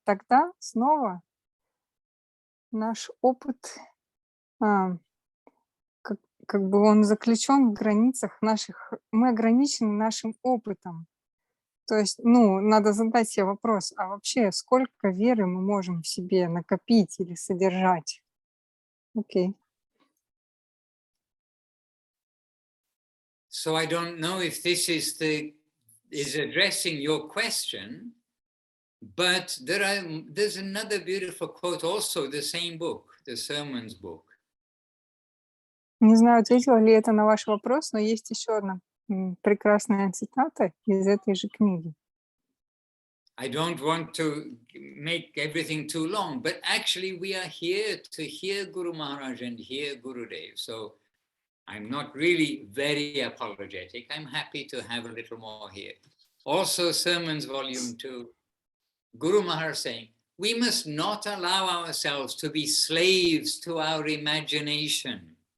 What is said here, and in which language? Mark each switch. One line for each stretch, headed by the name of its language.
Russian: Тогда снова наш опыт, как бы он заключен в границах наших, мы ограничены нашим опытом. То есть, надо задать себе вопрос, а вообще сколько веры мы можем в себе накопить или содержать? Окей.
English: So I don't know if this is addressing your question, but there's another beautiful quote also, the same book, the sermons book.
Russian: Не знаю, ответила ли это на ваш вопрос, но есть еще одна прекрасная цитата из этой же книги.
English: I don't want to make everything too long, but actually we are here to hear Guru Maharaj and hear Gurudev. So I'm not really very apologetic. I'm happy to have a little more here. Also, Sermons Volume 2, Guru Maharaj saying, we must not allow ourselves to be slaves to our imagination.